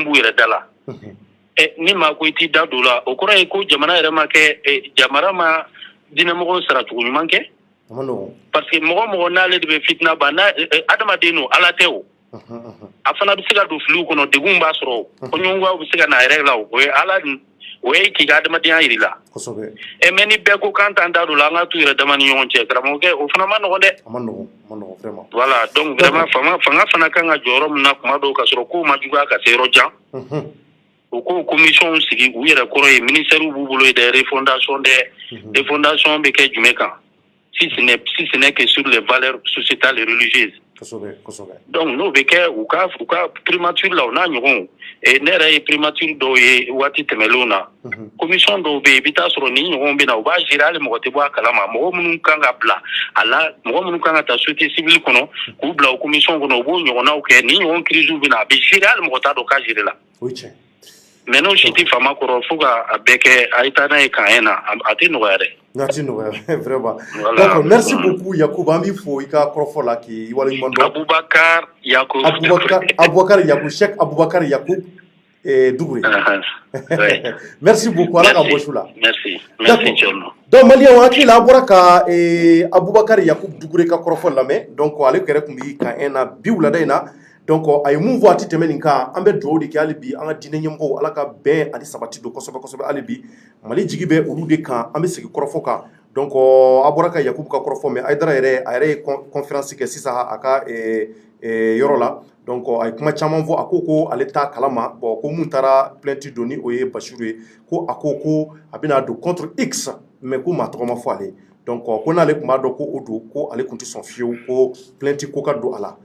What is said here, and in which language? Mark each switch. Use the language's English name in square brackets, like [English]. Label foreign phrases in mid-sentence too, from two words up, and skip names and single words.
[Bambara] b'u yɛrɛ da la ni maa ko i t'i da don o la o kɔrɔ ye ko jamana yɛrɛ ma kɛ jamana ma diinɛmɔgɔw saracogo ɲuman kɛ [French] parce que [Bambara] mɔgɔ n'ale de bɛ fitina ban adamaden don ala tɛ o a fana bɛ se ka don filiw kɔnɔ degun b'a sɔrɔ o ko ɲɔgɔnw bɛ se ka na yɛrɛ la o ye ala o ye k'i ka adamadenya yiri la mais ni bɛɛ ko k'an t'an da don la an ka t'u yɛrɛ dama ni ɲɔgɔn cɛ karamɔgɔkɛ o fana ma nɔgɔn dɛ vraiment [French] voilà donc vraiment [Bambara] fanga fana kan ka jɔyɔrɔ min na kuma dɔw ka sɔrɔ kow ma juguya ka se yɔrɔ jan u ko commission sigi u yɛrɛ kɔrɔ ye ministère b'u bolo ye [French] des refondation [Bambara] bɛ kɛ jumɛn kan [French] si ce n'est que sur les valeurs sociétales et religieuses. [Bambara] Donc n'o bɛ kɛ u ka primature la o n'a ɲɔgɔnw ne yɛrɛ ye primature dɔw ye waati tɛmɛlenw na commission dɔw bɛ yen i bɛ taa sɔrɔ ni ɲɔgɔnw bɛ na u b'a gérer hali mɔgɔ tɛ bɔ a kalama mɔgɔ minnu kan ka bila a la mɔgɔ minnu kan ka taa [French] société civile [Bambara] kɔnɔ k'u bila o commission kɔnɔ u b'o ɲɔgɔnnaw kɛ ni ɲɔgɔn crise bɛ na a bɛ gérer hali mɔgɔ t'a dɔn k'a gérer la. Mais n'o si tɛ fama kɔrɔ fo ka a bɛɛ kɛ a ye taa n'a ye kan na a tɛ nɔgɔya dɛ. N'a tɛ nɔgɔya vraiment. [French] D'accord, merci beaucoup [Bambara] Yakubu an b'i fo i ka kɔrɔfɔ la k'i waleɲuman dɔn. Abubakar Yakubu. Abubakar Yakubu, Cheikh Abubakar Yakubu Dougouré. [French] Merci beaucoup [Bambara] ala ka bɔ su la. Merci Thierno. Donc maliyɛnw hakili la a bɔra ka Abubakar Yakubu Dougouré ka kɔrɔfɔ lamɛn donc ale yɛrɛ tun bɛ kan na bi wulada in na. Donc a ye mun fɔ a tɛ tɛmɛ nin kan an bɛ dugawu de kɛ hali bi an ka diinɛ ɲɛmɔgɔw ala ka bɛn ani sabati don kosɛbɛ hali bi Mali jigi bɛ olu de kan an bɛ segin kɔrɔfɔ kan donc a bɔra ka Yakubu ka kɔrɔfɔ mais Ayidara yɛrɛ a yɛrɛ ye conférence kɛ sisan a ka yɔrɔ la donc a ye kuma caman fɔ a ko ale t'a kalama bon ko mun taara plainte don ni o ye Basiru ye ko a ko a bɛna don [French] contre X [Bambara] mais ko maa tɔgɔ ma fɔ ale donc ko n'ale tun b'a dɔn ko o don ko ale tun tɛ sɔn fiyewu ko plainte ko ka don a la.